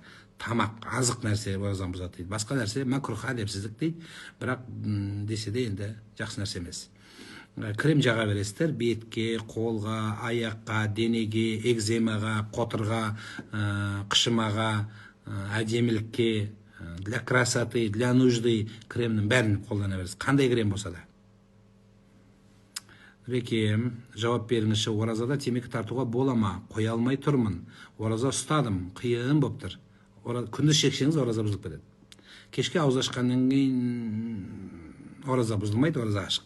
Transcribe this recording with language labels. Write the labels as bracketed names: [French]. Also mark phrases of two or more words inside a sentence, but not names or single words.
[Kazakh] Тамақ, азық нәрсе оразаны бұзады дейді. Басқа нәрсе макрух әдепсіздік дейді. Бірақ десе де енді жақсы нәрсе емес. Крем жаға бересіздер, бетке, қолға, аяққа, денеге, экземаға, қотырға, қышымаға, әдемілікке, [Russian] для красоты, для нужды [Kazakh] кремнің бәрін қолдана бересіз. Қандай крем болса да. Рекем, жауап беріңізші, оразада темекі тартуға бола ма? Қоя алмай тұрмын. Ораза ұстадым, қиын болып тұр. Күндіз шексеңіз, ораза бұзылып кетеді. Кешке ауыз ашқаннан кейін ораза бұзылмайды, ораза ашық.